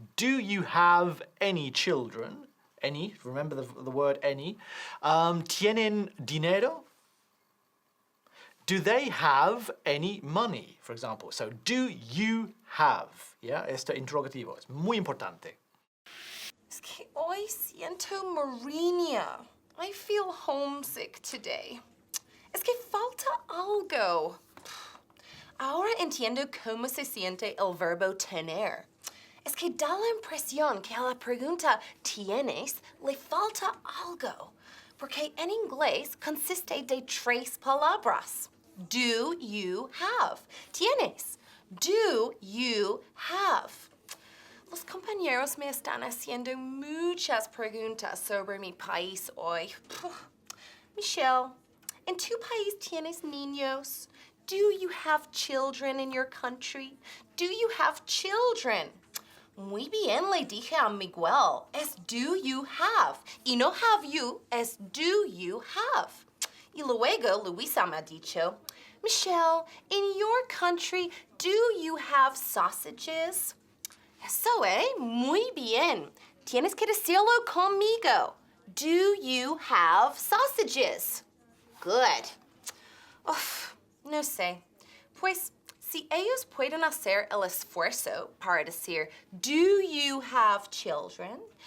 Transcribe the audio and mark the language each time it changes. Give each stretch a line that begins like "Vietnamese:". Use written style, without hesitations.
English: Do you have any children? Any, remember the word any.
Spanish: ¿Tienen dinero?
English: Do they have any money, for example? So, do you have?
Spanish: ¿Ya? Este interrogativo es muy importante. Es que hoy siento moriña.
English: I feel homesick today.
Spanish: Es que falta algo. Ahora entiendo cómo se siente el verbo tener. Es que da la impresión que a la pregunta ¿tienes? Le falta algo. Porque en inglés consiste de 3 palabras.
English: Do you have? ¿Tienes? Do you have?
Spanish: Los compañeros me están haciendo muchas preguntas sobre mi país hoy. Michelle, ¿en tu país tienes niños?
English: Do you have children in your country? Do you have children?
Spanish: Muy bien, le dije a Miguel. Es
English: do you have.
Spanish: Y no have you, es do you have. Y luego Luisa me ha dicho, Michelle,
English: in your country, do you have sausages?
Spanish: Eso, muy bien. Tienes que decirlo conmigo.
English: Do you have sausages? Good.
Spanish: Uf, no sé. Pues, si ellos pueden hacer el esfuerzo para decir,
English: do you have children?